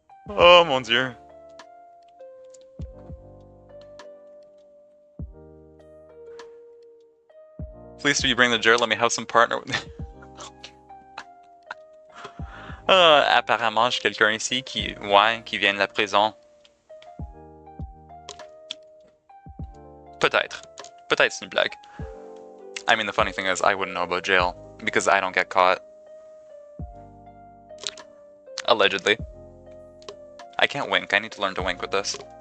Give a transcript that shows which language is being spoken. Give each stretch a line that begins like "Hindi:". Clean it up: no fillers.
French: Oh mon dieu.
English: Please do you bring the jar, let me have some partner with me.
French: Apparemment, j'ai quelqu'un ici qui vient de la prison. Peut-être c'est une blague.
English: I mean, the funny thing is, I wouldn't know about jail, because I don't get caught. Allegedly. I can't wink, I need to learn to wink with this.